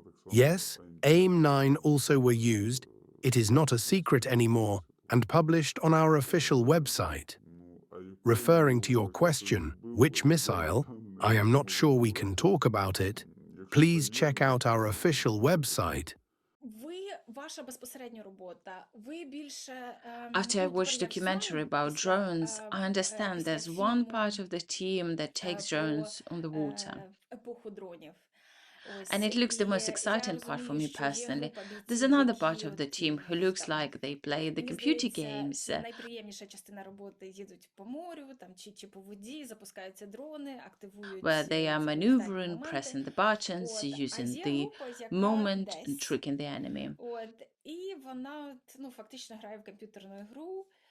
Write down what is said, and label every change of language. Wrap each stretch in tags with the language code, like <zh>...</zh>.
<en>Yes, AIM-9 also were used. It is not a secret anymore and published on our official website. Referring to your question, which missile, I am not sure we can talk about it. Please check out our official website.</en> <uk>Ваша безпосередня робота, ви більше</uk> <en>After I watched a documentary about drones, I understand there's one part of the team that takes drones on the water.</en> <uk>епоху дронів.</uk> <en>And it looks the most exciting part for me personally. There's another part of the team who looks like they play the computer games.</en> <uk>Найприємніша частина роботи їдуть по морю, там чи по воді, запускаються дрони, активують</uk> <en>Where they are maneuvering, pressing the buttons, using the moment and tricking the enemy.</en> <uk>І вона фактично грає в комп'ютерну гру.</uk>